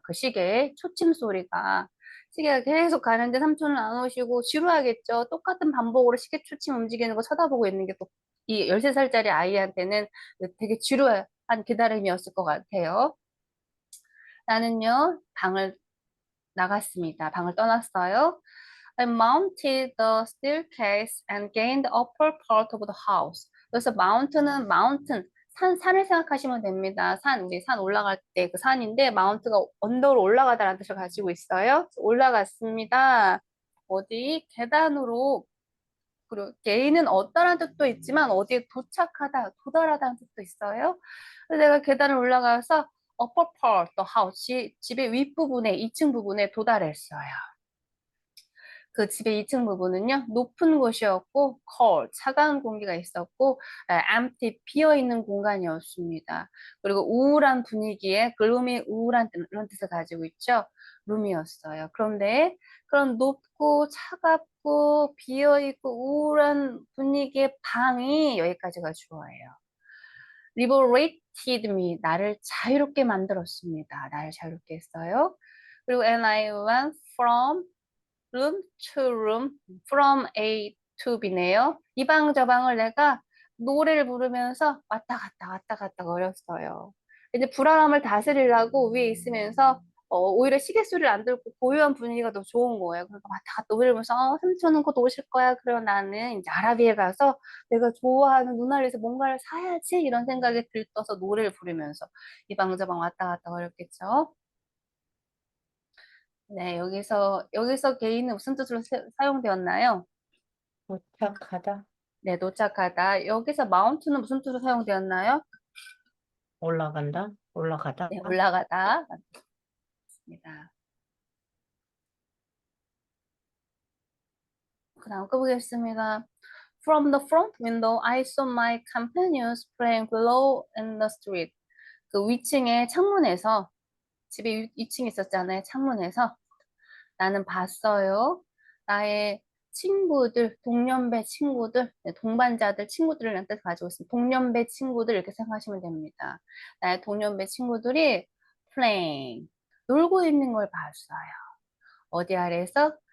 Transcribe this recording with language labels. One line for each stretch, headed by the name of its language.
Korean: 그 시계의 초침 소리가 시계가 계속 가는데 삼촌은 안 오시고 지루하겠죠. 똑같은 반복으로 시계 초침 움직이는 거 쳐다보고 있는 게 또 이 13살짜리 아이한테는 되게 지루한 기다림이었을 것 같아요. 나는요, 방을 나갔습니다. 방을 떠났어요.
English: I mounted the staircase and gained the upper part of the house.
Korean: 그래서 mount는 mountain, 산을 생각하시면 됩니다. 우리 산 올라갈 때 그 산인데 mount가 언덕으로 올라가다라는 뜻을 가지고 있어요. 올라갔습니다. 어디? 계단으로. 그리고 gain은 얻다라는 뜻도 있지만 어디에 도착하다, 도달하다는 뜻도 있어요. 그래서 내가 계단을 올라가서
English: upper part, the house,
Korean: 집의 윗부분에, 2층 부분에 도달했어요. 그 집의 2층 부분은요, 높은 곳이었고, cold, 차가운 공기가 있었고, empty, 비어있는 공간이었습니다. 그리고 우울한 분위기에, gloomy, 우울한 이런 뜻을 가지고 있죠. 룸이었어요. 그런데 그런 높고 차갑고 비어있고 우울한 분위기의 방이 여기까지가 주어예요.
English: liberated me,
Korean: 나를 자유롭게 만들었습니다. 나를 자유롭게 했어요. 그리고
English: and I went from room to room, from A to B네요.
Korean: 이 방 저 방을 내가 노래를 부르면서 왔다 갔다 거렸어요. 이제 불안함을 다스리려고 위에 있으면서 오히려 시계 소리를 안 듣고 고요한 분위기가 더 좋은 거예요. 그러니까 왔다 갔다 노래를 부르면서 삼촌은 곧 오실 거야. 그리고 나는 이제 아라비에 가서 내가 좋아하는 누나를 위해서 뭔가를 사야지 이런 생각에 들떠서 노래를 부르면서 이 방 저 방 왔다 갔다 거렸겠죠. 네, 여기서 개인은 무슨 뜻으로 사용되었나요? 도착하다. 네, 도착하다. 여기서 마운트는 무슨 뜻으로 사용되었나요? 올라간다. 올라가다. 네, 올라가다. 맞습니다. 그 다음 꺼보겠습니다.
English: From the front window, I saw my companions playing below in the street.
Korean: 그 위층의 창문에서, 집에 2층 있었잖아요. 창문에서 나는 봤어요. 나의 친구들, 동년배 친구들, 네, 동반자들, 친구들을 뜻 가지고 있습니다. 동년배 친구들 이렇게 생각하시면 됩니다. 나의 동년배 친구들이 playing, 놀고 있는 걸 봤어요. 어디 아래에서?